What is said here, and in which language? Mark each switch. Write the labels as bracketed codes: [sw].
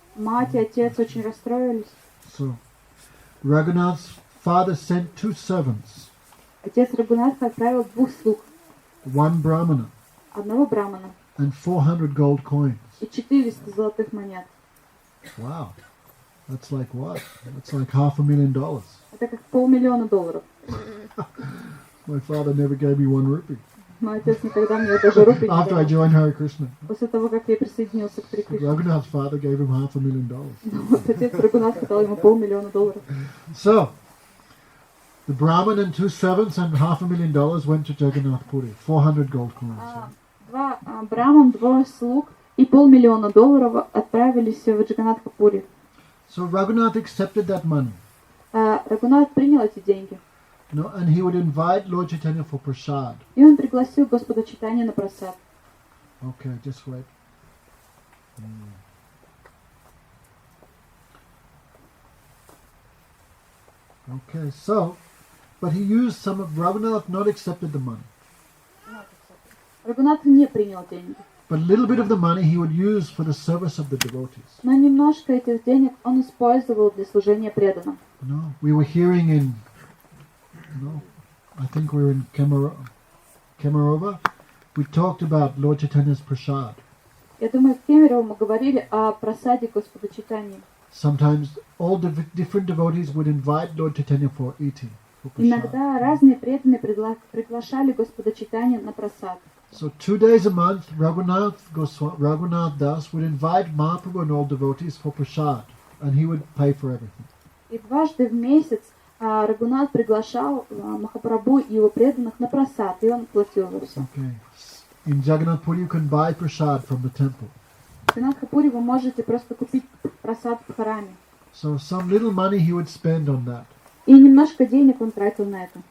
[ru] Мать и отец очень расстроились. [en] So Raghunath's father sent 2 servants, [ru] Отец Рагунатха отправил 2 слуг, [en] 1 brahmana, [ru] одного брамана [en] and 400 gold coins. [ru] и 400 золотых монет. [en] Wow. That's like what? That's like $500,000. [ru] Это как $500,000. [en] My father never gave me 1 rupee. [ru] Мой отец никогда мне даже рупий не [en] After I [ru] дал. [en] joined Hare Krishna, [ru] После того, как я присоединился к Харе Кришне. [en] Raghunath's father gave him $500,000. [ru] Вот отец Рагунатха дал ему $500,000. [en] So, the Brahmin and 2 servants and $500,000 went to Jagannath Puri. 400 gold coins. [ru] 2 браман, 2 слуг и $500,000 отправились в Джаганнатхапури. [en] So Raghunath accepted that money. [ru] Рагунат принял эти деньги. [en] No, and he would invite Lord Chaitanya for prasad. [ru] И он пригласил Господа Чайтанью на просад. [en] Okay, just wait. Okay, so, but he used some of Raghunath not accepted the money. [ru] Рагунат не принял деньги. [en] But a little bit of the money he would use for the service of the devotees. [ru] Но немножко этих денег он использовал для служения преданным. [en] We were hearing in, I think we were in Kemerova. We talked about Lord Chaitanya's prasad. [ru] Я думаю, в Кемерово мы говорили о просаде Господа Чайтаньи. [en] Sometimes all different devotees would invite Lord Chaitanya for eating. For prasad. [ru] Иногда разные преданные приглашали Господа Чайтанью на просад. [en] So 2 days a month, Raghunath Das would invite Mahaprabhu and all devotees for prasad, and he would pay for everything. [ru] И дважды в месяц Рагунат приглашал Махапрабху и его преданных на просад, и он платил за все. [en] Okay. In Jagannath Puri you can buy prasad from the temple. [ru] В Джаганнатхапури вы можете просто купить просад в храме. [en] So some little money he would spend on that. [ru] И немножко денег он тратил на это.